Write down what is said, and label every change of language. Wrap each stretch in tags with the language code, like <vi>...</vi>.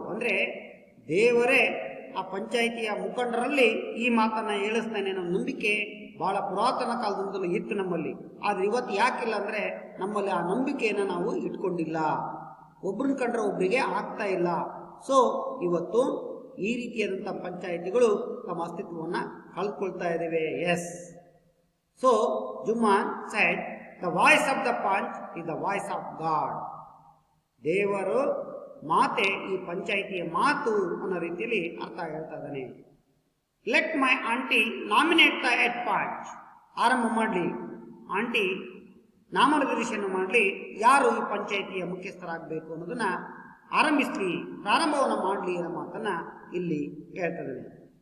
<kn>ಅಂದ್ರೆ ದೇವರೇ ಆ ಪಂಚಾಯಿತಿಯ ಮುಖಂಡರಲ್ಲಿ ಈ ಮಾತನ್ನ ಹೇಳಿಸ್ತಾನೆ ಅನ್ನೋ ನಂಬಿಕೆ ಬಹಳ ಪುರಾತನ ಕಾಲದಿಂದಲೂ ಇತ್ತು ನಮ್ಮಲ್ಲಿ. ಆದ್ರೆ ಇವತ್ತು ಯಾಕಿಲ್ಲ ಅಂದ್ರೆ, ನಮ್ಮಲ್ಲಿ ಆ ನಂಬಿಕೆಯನ್ನು ನಾವು ಇಟ್ಕೊಂಡಿಲ್ಲ, ಒಬ್ರನ್ನ ಕಂಡ್ರೆ ಒಬ್ರಿಗೆ ಆಗ್ತಾ ಇಲ್ಲ. ಸೊ ಇವತ್ತು ಈ ರೀತಿಯಾದಂಥ ಪಂಚಾಯಿತಿಗಳು ತಮ್ಮ ಅಸ್ತಿತ್ವವನ್ನು ಕಳ್ಕೊಳ್ತಾ ಇದ್ದೇವೆ.</kn> <en>Yes. So Jumman said, the voice of the punch is the voice of God.</en> <kn>ದೇವರು ಮಾತೆ ಈ ಪಂಚಾಯಿತಿಯ ಮಾತು ಅನ್ನೋ ರೀತಿಯಲ್ಲಿ ಅರ್ಥ ಹೇಳ್ತಾ ಇದ್ದಾನೆ.</kn> <en>Let my aunty nominate the head panch.</en> <kn>ಆರಂಭ ಮಾಡಲಿ, ಆಂಟಿ ನಾಮನಿರ್ದೇಶನ ಮಾಡಲಿ, ಯಾರು ಈ ಪಂಚಾಯಿತಿಯ ಮುಖ್ಯಸ್ಥರಾಗಬೇಕು ಅನ್ನೋದನ್ನ ಆರಂಭಿಸಲಿ, ಪ್ರಾರಂಭವನ್ನು ಮಾಡಲಿ ಅನ್ನೋ ಮಾತನ್ನ ಇಲ್ಲಿ ಹೇಳ್ತಾ ಇದ್ದಾನೆ.</kn>